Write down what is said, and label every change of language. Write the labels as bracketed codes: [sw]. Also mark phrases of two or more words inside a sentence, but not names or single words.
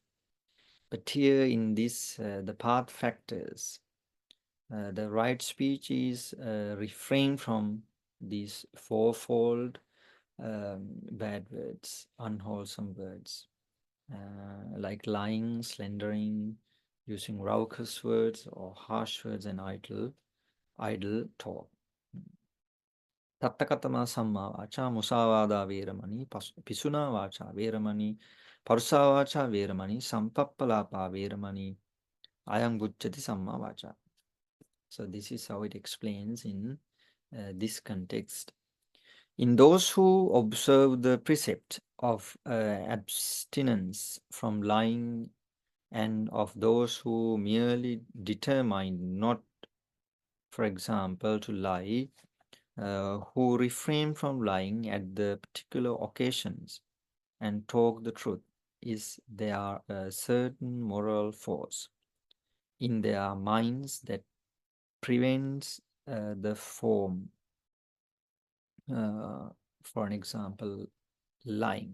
[en] But here in this, the path factors, the right speech is refrain from these fourfold bad words, unwholesome words, like lying, slandering, using raucous words or harsh words and idle talk. [pi] Tattakatama samma vacha musavada veramani pisuna vacha veramani parusa vacha veramani sampappalapa veramani ayam bucchati samma vacha. [en] So this is how it explains in this context. In those who observe the precept of abstinence from lying, and of those who merely determine not, for example, to lie, who refrain from lying at the particular occasions and talk the truth, is there a certain moral force in their minds that prevents the form, for an example, lying.